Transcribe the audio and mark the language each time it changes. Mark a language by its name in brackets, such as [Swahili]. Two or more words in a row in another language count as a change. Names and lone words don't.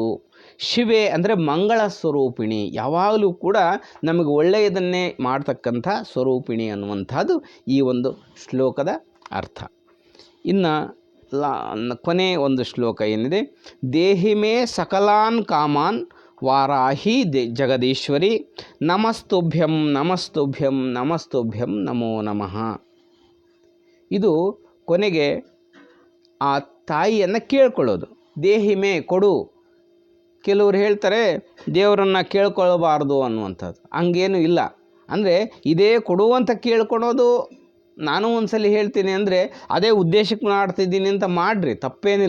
[Kannada] ಶಿವೆ ಅಂದರೆ ಮಂಗಳ ಸ್ವರೂಪಿಣಿ, ಯಾವಾಗಲೂ ಕೂಡ ನಮಗೆ ಒಳ್ಳೆಯದನ್ನೇ ಮಾಡ್ತಕ್ಕಂಥ ಸ್ವರೂಪಿಣಿ ಅನ್ನುವಂಥದ್ದು ಈ ಒಂದು ಶ್ಲೋಕದ ಅರ್ಥ. ಇನ್ನು ಕೊನೆ ಒಂದು ಶ್ಲೋಕ ಏನಿದೆ, [Sanskrit] ದೇಹಿಮೇ ಸಕಲಾನ್ ಕಾಮಾನ್ ವಾರಾಹಿ ಜಗದೀಶ್ವರಿ ನಮಸ್ತುಭ್ಯಂ ನಮಸ್ತುಭ್ಯಂ ನಮಸ್ತುಭ್ಯಂ ನಮೋ ನಮಃ. [Kannada] ಇದು ಕೊನೆಗೆ ಆ ತಾಯಿಯನ್ನು ಕೇಳ್ಕೊಳ್ಳೋದು. ದೇಹಿಮೆ ಕೊಡು. ಕೆಲವರು ಹೇಳ್ತಾರೆ ದೇವರನ್ನು ಕೇಳ್ಕೊಳ್ಬಾರ್ದು ಅನ್ನುವಂಥದ್ದು. ಹಂಗೇನು ಇಲ್ಲ. ಅಂದರೆ ಇದೇ ಕೊಡುವಂತ ಕೇಳ್ಕೊಳೋದು, ನಾನು ಒಂದ್ಸಲಿ ಹೇಳ್ತೀನಿ ಅಂದರೆ ಅದೇ ಉದ್ದೇಶಕ್ಕೆ ಮಾಡ್ತಿದ್ದೀನಿ ಅಂತ ಮಾಡಿರಿ, ತಪ್ಪೇನಿಲ್ಲ.